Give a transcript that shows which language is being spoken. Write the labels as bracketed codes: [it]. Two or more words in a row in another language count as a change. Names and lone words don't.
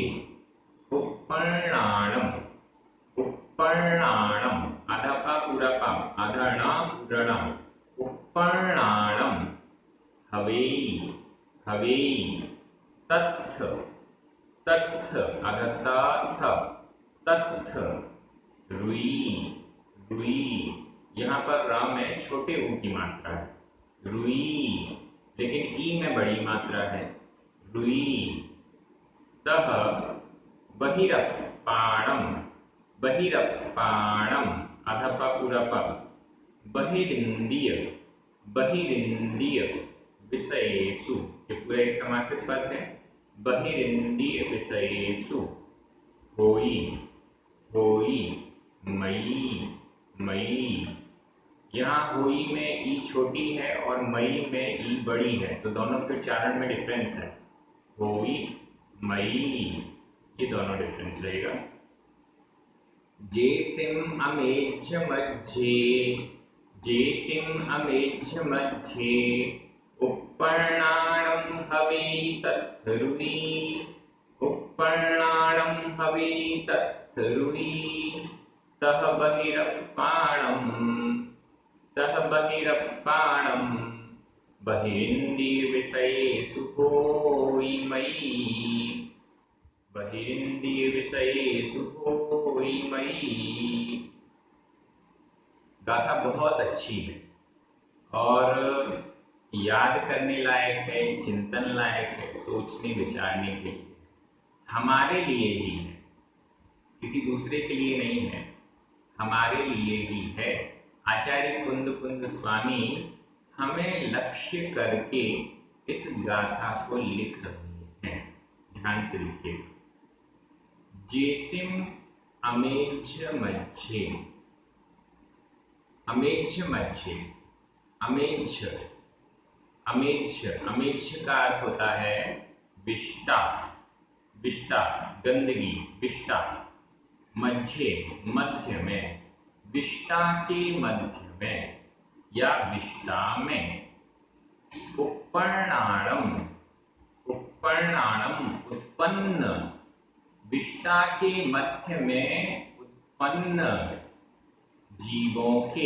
[pra] उपपर्णाणम उपपर्णाणम, [hi] आधा पा पूरा पा, आधा णा पूरा णा, उपपर्णाणम। [pra] हवेई हवेई। तत्थ तत्थ, आधा ता थ, तत्थ। [hi] रुई रुई, यहाँ पर र में छोटे ऊ की मात्रा है, रुई, लेकिन ई में बड़ी मात्रा है, रुई। [pra] तह बहिरप्पाणम बहिरप्पाणम, [hi] आधा पा पूरा पा, [pra] बहिरिंद्रिय बहिरिंद्रिय विषयेषु, [hi] ये पूरा एक समासित पद है, [pra] बहिरिंद्रिय विषयेषु। होई होई मई मई, [hi] यहाँ होई में ई छोटी है और मई में ई बड़ी है, तो दोनों के उच्चारण में डिफरेंस है, [pra] होई मई, [hi] ये दोनों डिफरेंस रहेगा। [pra] जेसिम अमेझ मझे जेसिम अमेझ मझे, उपपर्णाणं हवेई तत्थ रुई, उपपर्णाणं हवेई तत्थ रुई। तह बहिरप्पाणं बहिरिन्द्रियविषयेषु होई मई, बहिरिन्द्रियविषयेषु होई मई। [hi] गाथा बहुत अच्छी है और याद करने लायक है, चिंतन लायक है, सोचने विचारने के लिए, हमारे लिए ही है, किसी दूसरे के लिए नहीं है, हमारे लिए ही है। आचार्य कुंद कुंद स्वामी हमें लक्ष्य करके इस गाथा को लिख रहे हैं, ध्यान से लिखिएगा। [pra] जेसिम अमेझ मझे, अमेझ मझे, अमेझ अमेझ, [hi] अमेझ का अर्थ होता है विष्टा, विष्टा गंदगी, विष्टा। मझे मध्य में, विष्टा के मध्य में या विष्टा में। [pra] उपपर्णाणम उपपर्णाणम [hi] उत्पन्न, विष्टा के मध्य में उत्पन्न जीवों के।